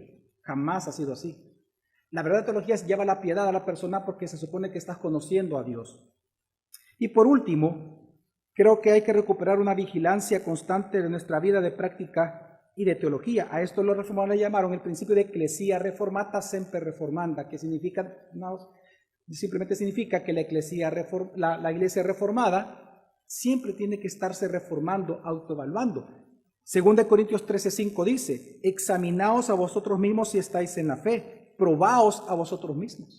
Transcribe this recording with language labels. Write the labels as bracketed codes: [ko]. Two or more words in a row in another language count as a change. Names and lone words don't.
[es] Jamás ha sido así. La verdadera teología lleva la piedad a la persona porque se supone que estás conociendo a Dios. Y por último, creo que hay que recuperar una vigilancia constante de nuestra vida de práctica y de teología. A esto los reformadores le llamaron el principio de [la] ecclesia reformata semper reformanda, [es] que significa, simplemente significa que la iglesia reformada siempre tiene que estarse reformando, autoevaluando. 2 Corintios 13:5 dice, examinaos a vosotros mismos si estáis en la fe, probaos a vosotros mismos.